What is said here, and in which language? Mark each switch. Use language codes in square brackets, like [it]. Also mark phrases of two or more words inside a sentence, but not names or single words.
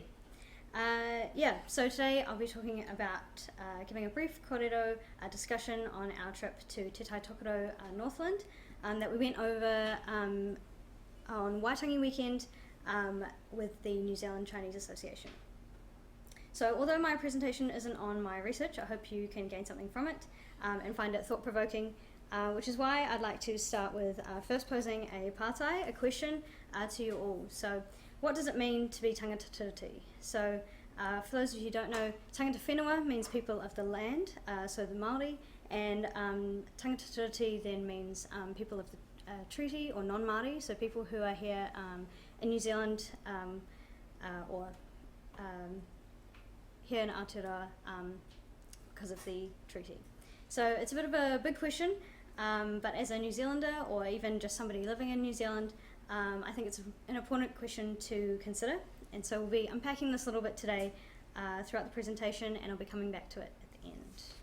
[en] So today I'll be talking about giving a brief kōrero discussion on our trip to Te Tai Tokerau, Northland, that we went over on Waitangi weekend with the New Zealand Chinese Association. So although my presentation isn't on my research, I hope you can gain something from it and find it thought-provoking, which is why I'd like to start with first posing a pātai, a question to you all. So what does it mean to be [mi] tangata tiriti? [en] So for those of you who don't know, [mi] tangata whenua [en] means people of the land, so the Māori, and [mi] tangata tiriti [en] then means people of the treaty or non-Māori, so people who are here in New Zealand or here in Aotearoa because of the treaty. So it's a bit of a big question, but as a New Zealander or even just somebody living in New Zealand, I think it's an important question to consider, and so we'll be unpacking this a little bit today throughout the presentation, and I'll be coming back to it at the end.